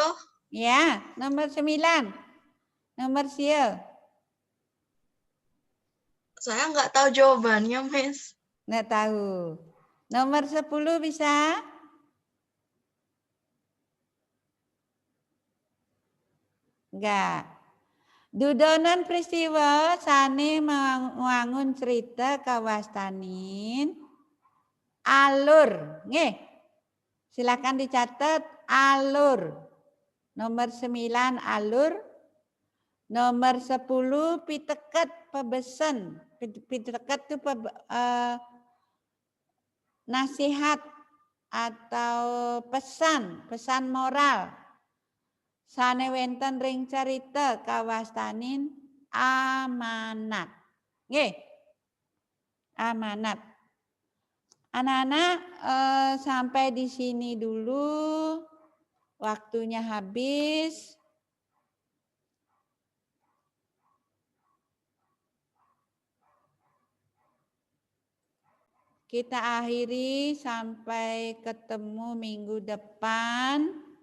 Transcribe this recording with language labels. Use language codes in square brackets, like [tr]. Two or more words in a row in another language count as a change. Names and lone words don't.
[id] Ya, nomor 9. Nomor sieu. Saya nggak tahu jawabannya, Miss. Nggak tahu. Nomor 10 bisa? Enggak. [ban] Dudonan peristiwa sane membangun cerita kawastanin alur. Nggih. [id] Silakan dicatat alur. Nomor 9 alur. Nomor 10 [ban] piteket pebesen. [id] Piteket itu nasihat atau pesan moral. [ban] Sane wenten ring carita kawastanin amanat. Nggih. Amanat. [id] Anak-anak sampai di sini dulu. Waktunya habis. Kita akhiri sampai ketemu minggu depan.